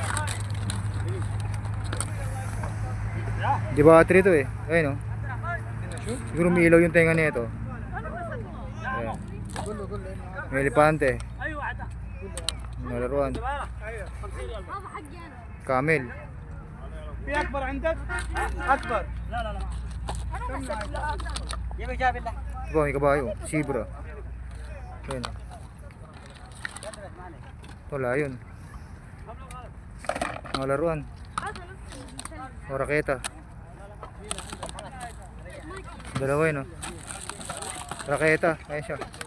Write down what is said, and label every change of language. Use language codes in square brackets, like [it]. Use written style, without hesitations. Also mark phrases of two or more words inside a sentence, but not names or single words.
[tl] Di battery to eh. Ayun oh. Siguro may ilaw yung tenga nito. Ayan. May elepante. Nalaruan. Camel. [ar] في أكبر عندك؟ أكبر. لا لا لا. يبي جاب الله. [tl] Ito, may kabayo. Zebra. Ayan. Wala yun. Mga laruan. O raketa. Dalawa yun, no? Raketa. Ayan siya.